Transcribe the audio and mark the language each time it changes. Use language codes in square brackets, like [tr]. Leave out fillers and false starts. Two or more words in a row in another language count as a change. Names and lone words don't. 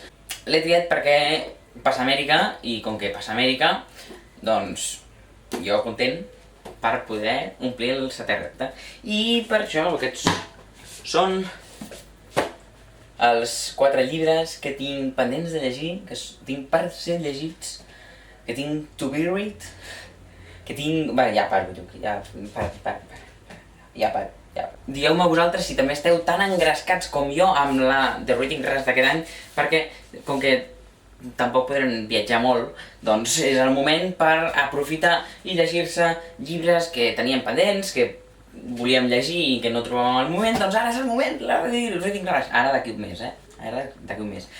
[ca] L'he triat perquè passa Amèrica i com que passa Amèrica, doncs jo content per poder omplir el setè repte. I per això aquests són els 4 llibres que tinc pendents de llegir, que tinc per ser llegits, que tinc [en] to be read, [ca] que tinc... Bé, ja paro, ja paro. Digueu-me vosaltres si també esteu tan engrescats com jo amb la The Reading Rush d'aquest any, perquè com que tampoc podrem viatjar molt, doncs és el moment per aprofitar i llegir-se llibres que teníem pendents, que volíem llegir i que no trobàvem el moment, doncs ara és el moment, el Reading Rush, ara d'aquí un mes, ara d'aquí un mes.